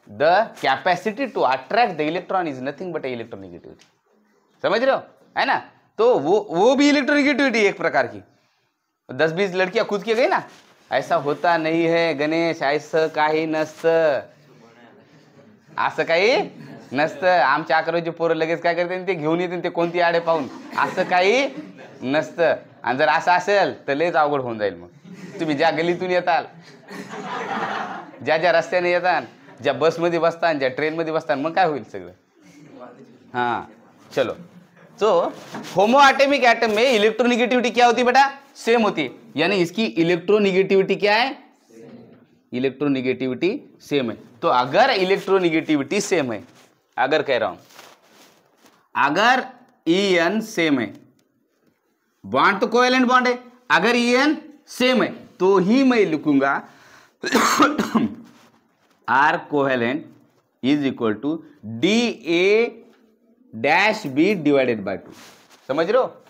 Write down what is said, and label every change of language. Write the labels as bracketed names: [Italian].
[English] The capacity to attract the electron is nothing but electronegativity. [Hindi] समझ रहे हो, है ना? तो वो भी इलेक्ट्रोनिगेटिविटी एक प्रकार की। 10-20 लड़कियां कूद के गई ना, ऐसा होता नहीं है गणेश, ऐसा [Marathi] काही नसतं, असं काही नसतं। आमच्या अकरावीचे पोरं लगेच काय करते, ते घेऊन येते ते कोणती आडे पाहून, असं काही नसतं। आणि जर असं असेल तर लयच अवघड होऊन जाईल। मग तुम्ही ज्या गलीतून येताल, ज्या रस्त्याने येताल, ज्या बसमध्ये बसतान, ज्या ट्रेनमध्ये बसतान, मग काय होईल सगळं। [Hindi] हाँ चलो, तो होमो एटॉमिक एटम में इलेक्ट्रोनिगेटिविटी क्या होती है बेटा? सेम होती है, यानी इसकी इलेक्ट्रोनिगेटिविटी क्या है? इलेक्ट्रोनिगेटिविटी सेम है। तो अगर इलेक्ट्रोनिगेटिविटी सेम है, अगर कह रहा हूं अगर En सेम है, बॉन्ड तो कोवेलेंट बॉन्ड है, अगर En सेम है तो ही मैं लिखूंगा [English] R covalent is equal to DA-B divided by 2। [Hindi] समझ रहे हो?